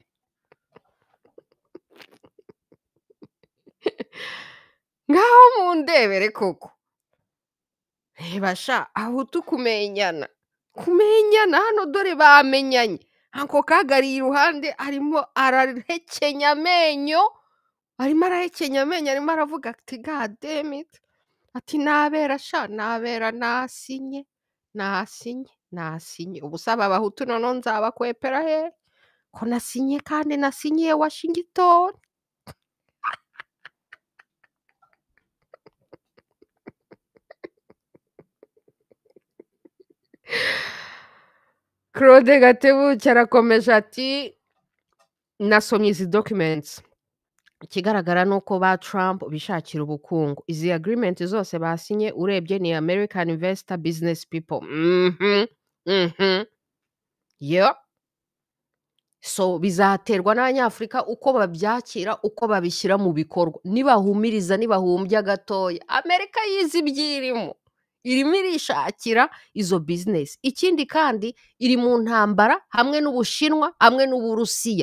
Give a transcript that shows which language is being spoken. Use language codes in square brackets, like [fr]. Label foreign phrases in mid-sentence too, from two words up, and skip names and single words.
[rw] Ngaho mundebere koko. Reba sha, aho tukumenyana. Kumenyana hano dore bamenyanye. Anko kagari iruhande arimo arahekenya amenyo. Arimo aravuga ati [en] God damn it. [rw] Ati nabera sha, nabera nasinye. Ubusaba abahutu noneho nzabakwepera he? Ko nasinye kandi nasinyiye Washington. Claude Gatebuke arakomeje ati nasomye izi documents. Ikigaragara ni uko ba Trump bishakira ubukungu. Izi agreement zose basinye urebye ni [en] American investor business people. [rw] Yo. So bizaterwa n'Abanyafurika uko babyakira, uko babishyira mu bikorwa. Nibahumiriza, nibahumbya gatoya, Amerika yizi ibyirimo. Irimo irishakira izo business. Ikindi kandi iri mu ntambara hamwe n'Ubushinwa, hamwe n'Uburusiya.